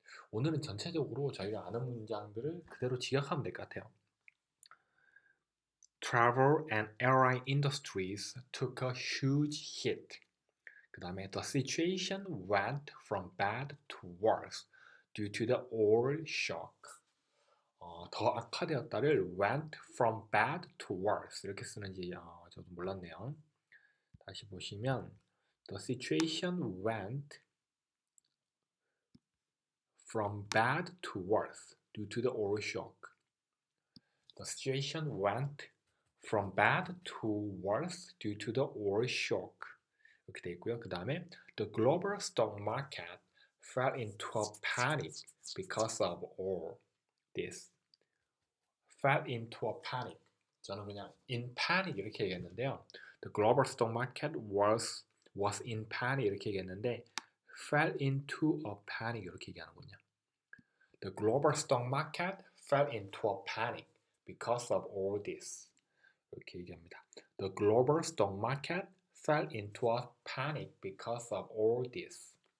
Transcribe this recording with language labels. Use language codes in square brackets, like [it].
[ko] 오늘은 전체적으로 저희가 아는 문장들을 그대로 직역하면 될 것 같아요. [en] Travel and airline industries took a huge hit. [ko] 그 다음에 [en] the situation went from bad to worse due to the oil shock. [ko] 더 악화되었다를 [en] went from bad to worse [ko] 이렇게 쓰는지 저도 몰랐네요. 다시 보시면 [en] the situation went from bad to worse due to the oil shock. The situation went from bad to worse due to the oil shock. [ko] 이렇게 돼 있고요. 그 다음에 [en] the global stock market fell into a panic because of all this. fell into a panic. [ko] 저는 그냥 [en] in panic [ko] 이렇게 얘기했는데요. [en] The global stock market was in panic [ko] 이렇게 얘기했는데 [en] fell into a panic [ko] 이렇게 얘기하는군요. [en] The global stock market fell into a panic because of all this. [ko] 이렇게 얘기합니다. [en] The global stock market fell into a panic because of all this.